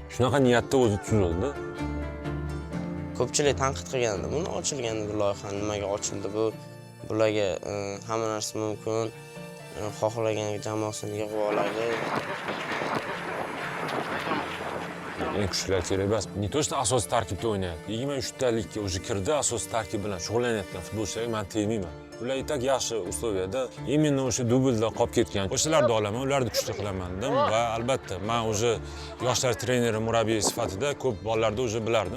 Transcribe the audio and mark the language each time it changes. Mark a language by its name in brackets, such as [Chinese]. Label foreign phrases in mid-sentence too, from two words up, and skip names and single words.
[Uzbek] Shunaqa niyatda o'zi tuzildi. Ko'pchilik tanqid qilgandi, buni ochilganda bu loyiha nimaga ochildi, bularga hamma narsa mumkin, xohlagan jamoasini yig'ib oladi. Eng kuchlilar kerak emas. [Russian] Не то что [Uzbek] asosiy tarkibda o'ynayapti. 23 talikka o'zi kirdi, asosiy tarkib bilan shug'ullanayotgan futbolchilarga men tegmayman. Ular itak yaxshi usloviyada, именно o'sha dublda qolib ketgan. O'shalarni olaman, ularni kuchli qilaman dedim va albatta men o'zi yoshlar treneri, murabbiy sifatida ko'p bolalarni o'zi bilardim.